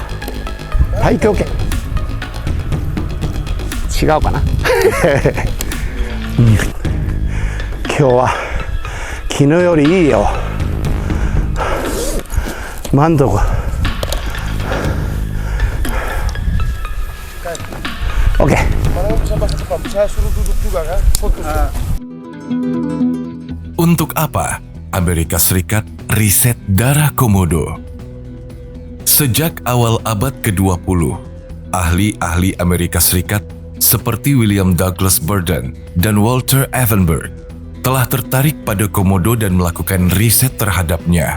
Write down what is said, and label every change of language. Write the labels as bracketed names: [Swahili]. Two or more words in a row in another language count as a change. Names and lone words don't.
[Japanese] 太極拳違うかな。今日は昨日よりいいよ。満足。 [Indonesian] Oke. Untuk apa Amerika Serikat riset darah komodo? Sejak awal abad ke-20, ahli-ahli Amerika Serikat seperti William Douglas Burden dan Walter Evenberg telah tertarik pada komodo dan melakukan riset terhadapnya.